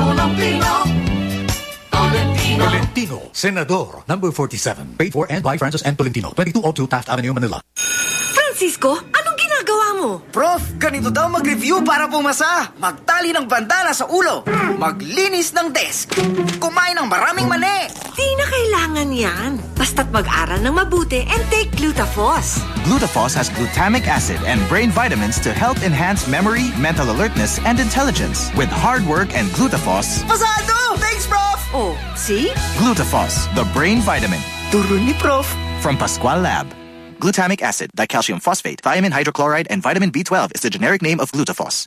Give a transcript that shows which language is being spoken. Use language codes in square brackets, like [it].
[en] Tolentino, Senador, Number 47, paid for and by Francis and Tolentino, 2202 Taft Avenue, Manila. [tl] Francisco, anong ginagawa mo? Prof, ganito daw mag-review para pumasa. Magtali ng bandana sa ulo. Maglinis ng desk. Kumain ng maraming mani. Di na kailangan yan. Basta't mag-aral ng mabuti [en] and take Glutafos. Glutafos has glutamic acid and brain vitamins to help enhance memory, mental alertness, and intelligence. With hard work and Glutafos, [tl] pasado! [en] Thanks, Prof! Oh, see? Glutafos, the brain vitamin. [tl] Turun ni Prof. [en] From Pascual Lab. Glutamic acid, dicalcium phosphate, thiamine hydrochloride, and vitamin B12 is the generic name of Glutafos.